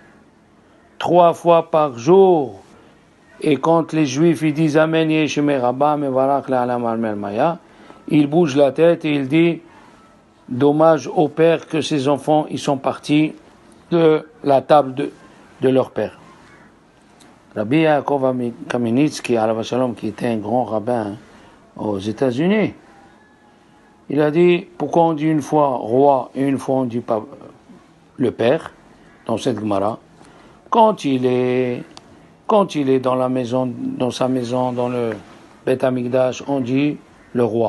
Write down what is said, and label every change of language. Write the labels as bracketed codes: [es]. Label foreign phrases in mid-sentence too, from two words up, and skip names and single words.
[fr] 3 fois par jour. Et quand les Juifs ils disent [arc] אמן יהא שמיה רבא מברך לעלם עלמי מיא, [fr] il bouge la tête et il dit dommage au père que ses enfants ils sont partis de la table de leur père. Rabbi Yaakov Kamenitsky, [he] עליו השלום, [fr] qui était un grand rabbin aux États-Unis, il a dit pourquoi on dit une fois roi et une fois on dit pas le père dans cette Gemara quand il est dans la maison, dans sa maison, dans le [he] בית המקדש, [fr] on dit le roi.